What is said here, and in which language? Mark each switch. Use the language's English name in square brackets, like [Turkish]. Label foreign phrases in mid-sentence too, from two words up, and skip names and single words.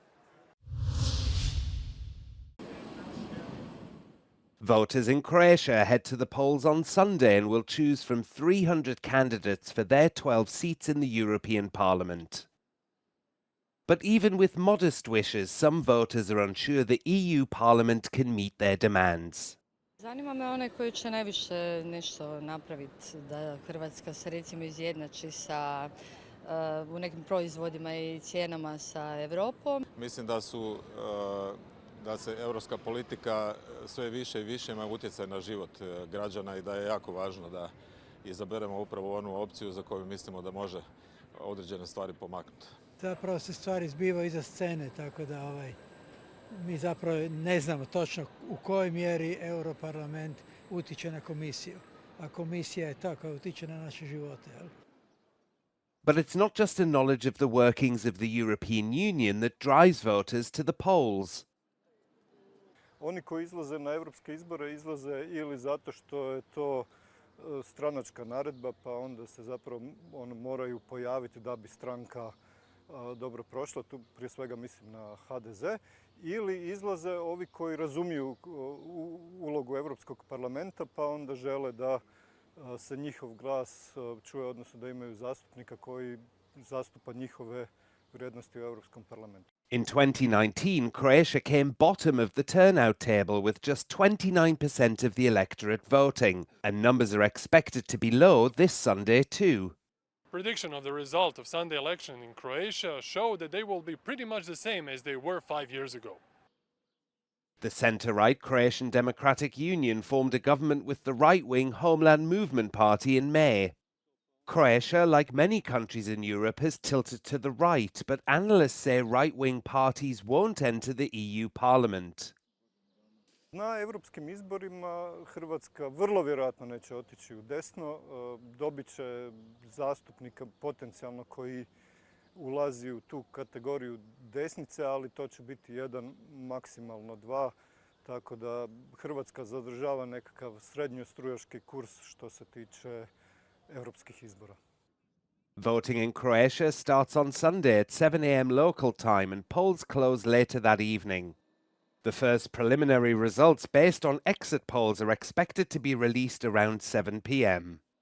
[English] Voters in Croatia head to the polls on Sunday and will choose from 300 candidates for their 12 seats in the European Parliament. But even with modest wishes, some voters are unsure the EU Parliament can meet their demands. [Croatian] Zanima me onaj koji će najviše nešto napraviti da Hrvatska se recimo izjednači sa u nekim proizvodima i cijenama sa Europom. Mislim da se europska politika sve više i više ima utjecaj na život građana i da je jako važno da izaberemo upravo onu opciju za koju mislimo da može određene stvari pomaknuti. Zapravo se stvari zbivaju iza scene, tako da mi zapravo ne znamo točno u kojoj mjeri Europarlament utiče na komisiju, a komisija je ta koja utiče na naše živote. [English] But it's not just a knowledge of the workings of the European Union that drives voters to the polls. [Croatian] Oni koji izlaze na europske izbore izlaze ili zato što je to stranačka naredba, pa onda se zapravo moraju pojaviti da bi stranka dobro prošla, tu prije svega mislim na HDZ, ili izlaze ovi koji razumiju ulogu Europskog parlamenta pa onda žele da se njihov glas čuje, odnosno da imaju zastupnika koji zastupa njihove vrijednosti u Europskom parlamentu. [English] In 2019, Croatia came bottom of the turnout table with just 29% of the electorate voting, and numbers are expected to be low this Sunday too. Prediction of the result of Sunday election in Croatia show that they will be pretty much the same as they were 5 years ago. The centre-right Croatian Democratic Union formed a government with the right-wing Homeland Movement Party in May. Croatia, like many countries in Europe, has tilted to the right, but analysts say right-wing parties won't enter the EU Parliament. [Croatian] Na europskim izborima Hrvatska vrlo vjerojatno neće otići u desno, dobit će zastupnika potencijalno koji ulazi u tu kategoriju desnice, ali to će biti jedan, maksimalno dva, tako da Hrvatska zadržava nekakav srednjostrujaški kurs što se tiče europskih izbora. [English] Voting in Croatia starts on Sunday at 7 a.m. local time and polls close later that evening. The first preliminary results based on exit polls are expected to be released around 7 p.m.